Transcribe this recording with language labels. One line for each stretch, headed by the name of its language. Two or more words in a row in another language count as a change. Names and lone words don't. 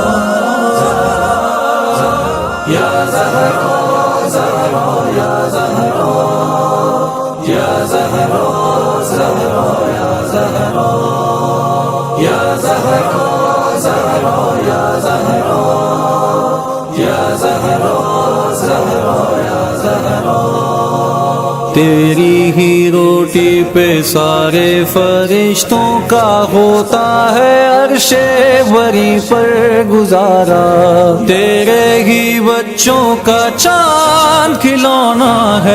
Arabic: یا زهرا زهرا یا زهرا، یا زهرا زهرا یا زهرا، یا زهرا زهرا یا زهرا، یا زهرا زهرا یا زهرا.
Urdu: تیری ہی روٹی پہ سارے فرشتوں کا ہوتا ہے عرشِ وری پر گزارا، تیرے ہی بچوں کا چاند کھلونا ہے,